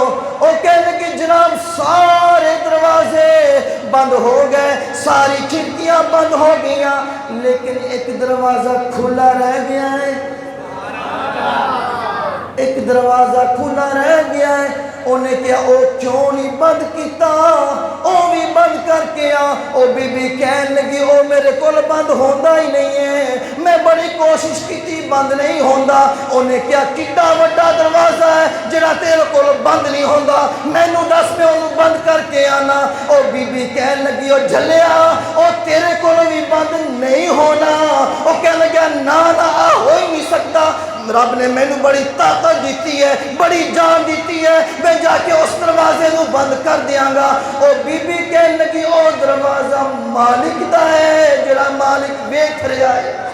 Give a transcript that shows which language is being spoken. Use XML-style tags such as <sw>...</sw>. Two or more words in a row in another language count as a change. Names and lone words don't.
<ur>اور کہنے لگے جناب سارے دروازے بند ہو گئے، ساری کھڑکیاں بند ہو گئیاں، لیکن ایک دروازہ کھلا رہ گیا ہے، ایک دروازہ کھلا رہ گیا ہے۔</ur> <pa>انہیں کیا او کیوں نہیں بند کیتا؟ او بھی بند کر کے آ۔ او بی بی کہن لگی او میرے کول بند ہوندا ہی نہیں ہے، میں بڑی کوشش کی بند نہیں ہوندا۔ انہیں کیا کڈا وڈا دروازہ ہے جڑا تیرے کول بند نہیں ہوندا، مینوں دس میں انہوں بند کر کے آنا۔ او بی بی کہن لگی او جھلیا او تیرے کول بھی بند نہیں ہونا۔ او کہن لگا نا نا ہو ہی نہیں سکتا، رب نے مینو بڑی طاقت دیتی ہے، بڑی جان دیتی ہے، میں جا کے اس دروازے کو بند کر دیاں گا۔ او بی بی کہنے لگی او دروازہ مالک دا ہے جڑا مالک ویکھ رہا ہے۔</pa>